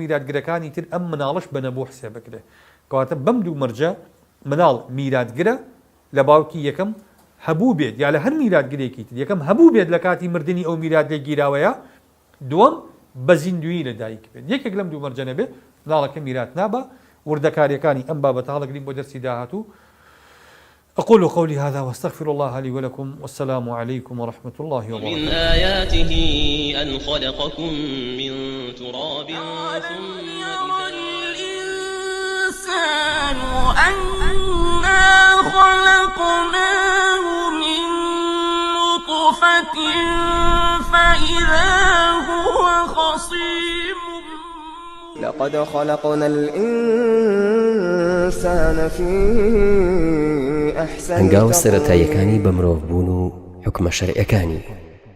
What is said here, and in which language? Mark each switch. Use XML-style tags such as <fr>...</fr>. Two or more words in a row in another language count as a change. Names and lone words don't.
<ckb>میراتگرەکانی تر ئەم مناڵش بنەبوو حسێ بکرێ کەواتە بەم دوو مەرجە مناڵ میراتگرە لە باوکی یەکەم هەبوو بێت یا لە هەر میراتگرێکی تر یەکەم هەبوو بێت لە کاتی مردنی ئەو میرات لێگیراوەیە دووەم بە زیندویی لە دایک بێت یەکێک لەم دوو مەرجە نەبێت مناڵەکە میرات نابە وردەکاریەکانی ئەم بابەتە هەڵەگرین بۆ دەرسی داهاتوو</ckb> <ar>أقول قولي هذا واستغفر الله لي ولكم والسلام عليكم ورحمة الله وبركاته. من آياته أن خلقكم من تراب ثم الإنسان أنا خلقناه من نطفة فإذا هو خصيم لقد خلقنا الإنسان في أحسن</ar> <ckb>هەنگاوە سەرەتاییەکانی بە مرۆڤ بوون و حکمە شەرعیەکانی</ckb>